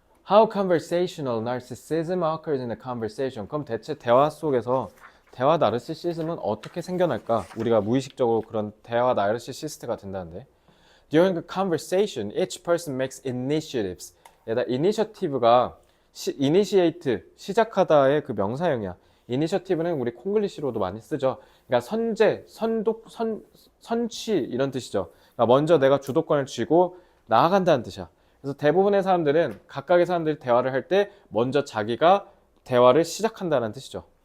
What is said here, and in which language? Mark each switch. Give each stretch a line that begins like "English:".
English: How conversational narcissism occurs in a conversation.
Korean: 그럼 대체 대화 속에서 대화 나르시시즘은 어떻게 생겨날까? 우리가 무의식적으로 그런 대화 나르시시스트가 된다는데.
English: During a conversation, each person makes initiatives.
Korean: 얘다 initiative가 initiate, 시작하다의 그 명사형이야. initiative는 우리 콩글리시로도 많이 쓰죠. 그러니까 선제, 선취 이런 뜻이죠. 그러니까 먼저 내가 주도권을 쥐고 나아간다는 뜻이야. 그래서 대부분의 사람들은 각각의 사람들이 대화를 할 때 먼저 자기가 대화를 시작한다는 뜻이죠.